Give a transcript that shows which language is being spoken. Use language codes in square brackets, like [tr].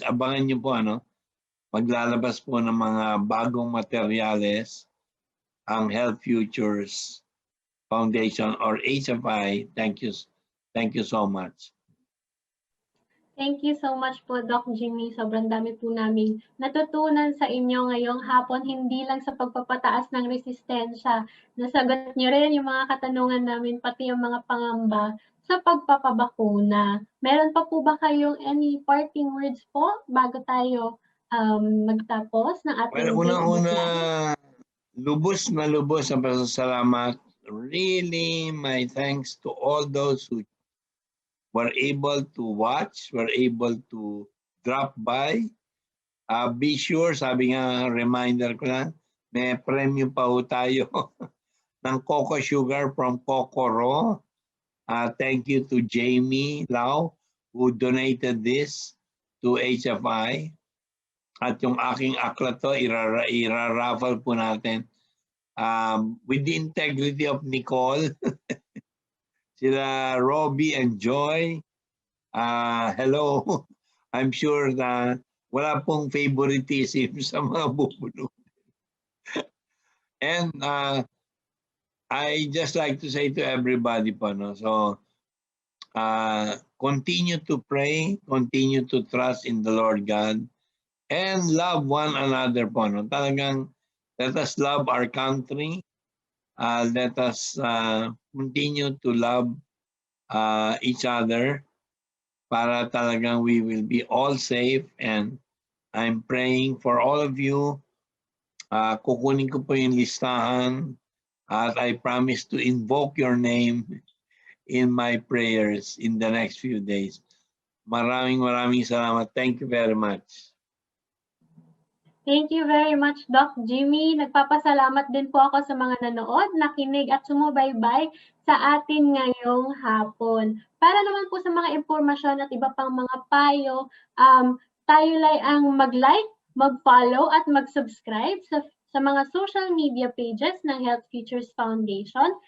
[tl] Abangan nyo po, maglalabas po ng mga bagong materyales ang Health Futures Foundation or HFI. [en] Thank you so much. Thank you so much po, Doc Jimmy. [tl] Sobrang dami po namin natutunan sa inyo ngayong hapon, hindi lang sa pagpapataas ng resistensya. Nasagot niyo rin yung mga katanungan namin, pati yung mga pangamba sa pagpapabakuna. Meron pa po ba kayong [en] any parting words [tl] po bago tayo magtapos ng ating Unang-una, lubos na lubos ang pasasalamat. [en] Really, my thanks to all those who were able to watch, were able to drop by. Be sure, [tl] sabi nga, reminder ko lang, may premium pa ho tayo ng cocoa sugar from Kokoro. [en] Thank you to Jamie Lau who donated this to HFI. [tl] At yung aking aklat to, iraraffle po natin. [en] With the integrity of Nicole, sila Robbie and Joy, hello. I'm sure [tl] na wala pong favoritism sa mga bubulong. [en] And I just like to say to everybody po, so continue to pray, continue to trust in the Lord God, and love one another po. Talagang let us love our country. Let us continue to love each other [tl] para talagang [en] we will be all safe. And I'm praying for all of you. [tl] Kukunin ko po yung listahan at [en] I promise to invoke your name in my prayers in the next few days. [tl] Maraming salamat. [en] Thank you very much. Thank you very much, Doc Jimmy. [tl] Nagpapasalamat din po ako sa mga nanood, nakinig at sumubaybay sa atin ngayong hapon. Para naman po sa mga impormasyon at iba pang mga payo, tayo ang mag-like, mag-follow at mag-subscribe sa mga social media pages ng Health Futures Foundation.